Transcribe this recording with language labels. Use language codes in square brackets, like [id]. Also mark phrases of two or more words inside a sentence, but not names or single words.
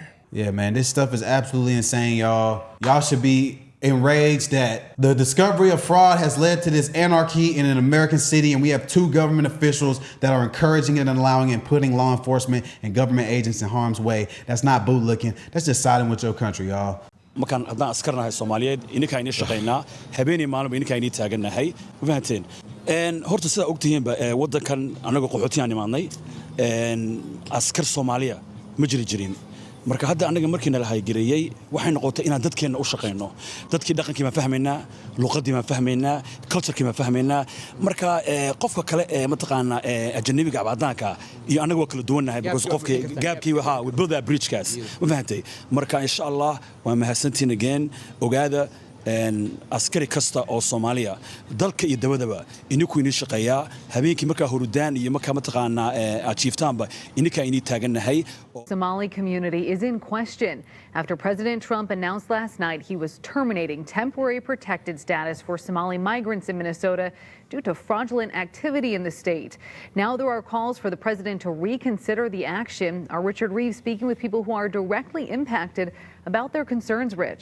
[en] Yeah, man, this stuff is absolutely insane, y'all. Y'all should be enraged that the discovery of fraud has led to this anarchy in an American city, and we have two government officials that are encouraging it and allowing it and putting law enforcement and government agents in harm's way. That's not bootlicking. That's just siding with your country, y'all. [so] markaan haddaan askarnahay Soomaaliyeed ininka inii shaqaynaa habeenii maalinba ininka inii taagannahay ma fahanteen horta sida ogtihiinba wadankan anaga qaxootiyan imaadnay askar Soomaaliya ma jirin marka hadda anaga markiina la haygareeyay waxay noqotay inaan dadkeena u shaqeyno dadkii dhaqankii ma fahmeynaa luqadii ma fahmeynaa culture-kii ma fahmeynaa marka qofka kale ma taqaana ajnabiga abadaanka iyo anaga waa kala duwanahay because qofkii gaabkii waxa [en] we build that bridge [so] kaas ma fahantay marka [ar] إن شاء الله [so] waa mahadsantiin again ogaada askari kasta oo Soomaaliya dalka iyo dabadaba inuu inii shaqeeyaa habeenkii marka hurudaan iyo marka ma taqaana achievetaanba ininka inii taagannahay. [en] Somali community is in question after President Trump announced last night he was terminating temporary protected status for Somali migrants in Minnesota due to fraudulent activity in the state. Now there are calls for the president to reconsider the action. Our Richard Reeves speaking with people who are directly impacted about their concerns, Rich.